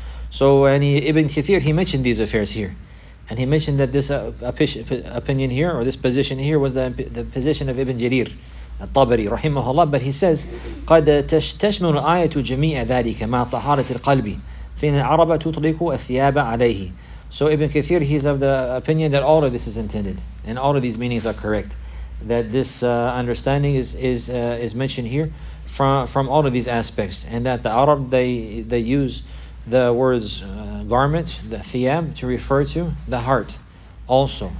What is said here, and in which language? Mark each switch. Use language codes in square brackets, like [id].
[en] So Ibn Kathir, he mentioned these affairs here, and he mentioned that this opinion here, or this position here, was the position of Ibn Jarir الطبري رحمه الله. But he says [ar] قد تشمل الآية جميع ذلك مع طهارة القلب فإن العرب تطلق الثياب عليه. [en] So Ibn Kathir, he's of the opinion that all of this is intended and all of these meanings are correct, that this understanding is mentioned here from all of these aspects, and that the Arab, they use the words garment, the thiyab, to refer to the heart also.